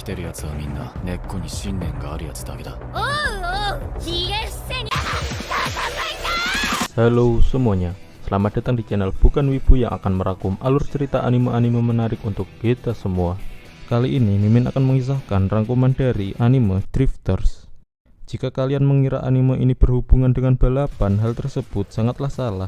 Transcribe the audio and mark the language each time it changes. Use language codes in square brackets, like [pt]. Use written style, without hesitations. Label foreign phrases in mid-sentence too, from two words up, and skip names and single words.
[ja] てるやつはみんな根っこに信念があるやつだけだ。 [id] Halo semuanya, selamat datang di channel Bukan Wibu yang akan merangkum alur cerita anime-anime menarik untuk kita semua. Kali ini Mimin akan mengisahkan rangkuman dari anime Drifters. Jika kalian mengira anime ini berhubungan dengan balapan, hal tersebut sangatlah salah.